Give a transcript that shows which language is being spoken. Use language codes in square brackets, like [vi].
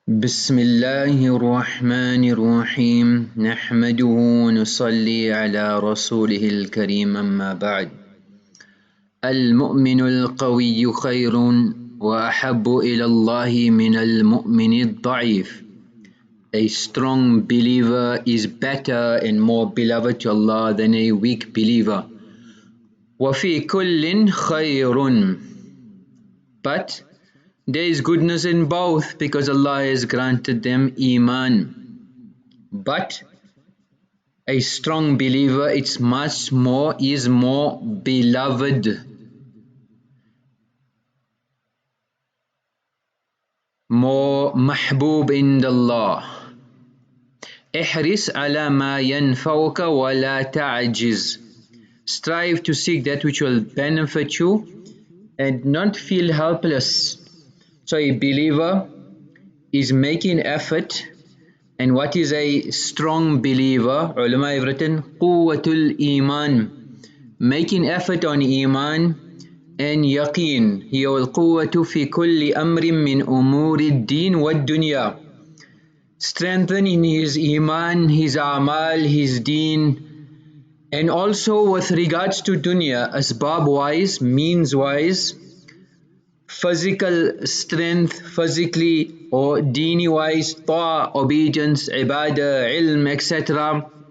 [ar] بسم الله الرحمن الرحيم نحمده ونصلي على رسوله الكريم أما بعد المؤمن القوي خير وأحب إلى الله من المؤمن الضعيف. [en] A strong believer is better and more beloved to Allah than a weak believer. [ar] وفي كل خير, [en] but there is goodness in both because Allah has granted them Iman. But a strong believer is more beloved, more mahbub in Allah. [ar] احرص على ما ينفعك ولا تعجز. [en] Strive to seek that which will benefit you and not feel helpless. So a believer is making effort, and what is a strong believer? Ulama have written [ar] قوة الإيمان, [en] making effort on Iman and yaqeen. [ar] هي القوة في كل أمر من أمور الدين والدنيا. [en] Strengthening his Iman, his Amal, his Deen, and also with regards to dunya, asbab wise, means wise, physical strength, physically or deeni wise, ta'a, obedience, ibadah, ilm, etc.